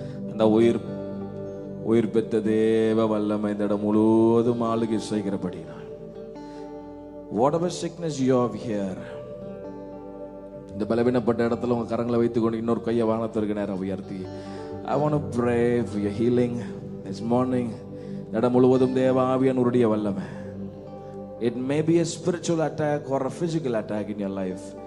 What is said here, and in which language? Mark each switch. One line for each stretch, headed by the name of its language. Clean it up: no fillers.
Tamil: அந்த உயிர் பெற்ற தேவ வல்லமை இந்த இடம் முழுவதும் ஆளுகை செய்கிறபடினார்.
English: Whatever sickness you have here,
Tamil: இந்த பலவீனப்பட்ட இடத்துல உங்க கரங்களை வைத்துக் கொண்டு இன்னொரு கையை வானத்திற்கு நேரம் உயர்த்தி
English: I want to pray for your healing this morning.
Tamil: இடம் முழுவதும் தேவ ஆவியானவருடைய வல்லமை.
English: It may be a spiritual attack or a physical attack in your life.